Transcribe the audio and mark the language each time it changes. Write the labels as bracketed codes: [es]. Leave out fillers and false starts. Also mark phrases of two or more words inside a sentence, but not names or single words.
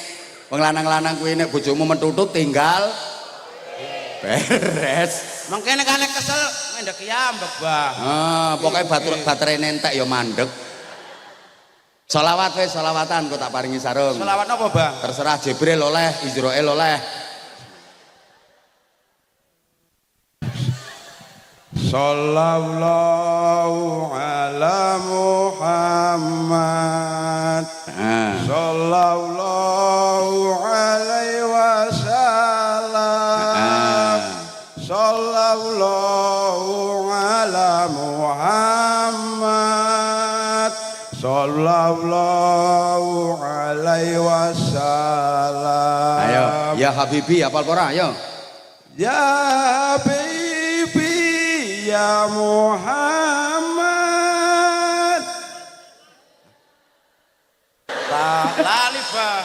[jv] Wong lanang-lanang kuwi nek bojomu metutut tinggal beres. Mengkene kan nek kesel mendek yambek, Bah. Pokoknya baterai nentek ya mandek. Sholawat wis, sholawatan kok tak paringi sarung. Sholawat apa, Bah? Terserah Jibril oleh, Israel oleh. [ar] صلى الله على محمد. صلى الله عليه وسلم. صلى الله على محمد. صلى الله عليه وسلم. [jv] Ayo, [ar] يا حبيبي [jv] hafal ora, ayo. [ar] يا حبيبي يا محمد. [jv] Lali, Bah.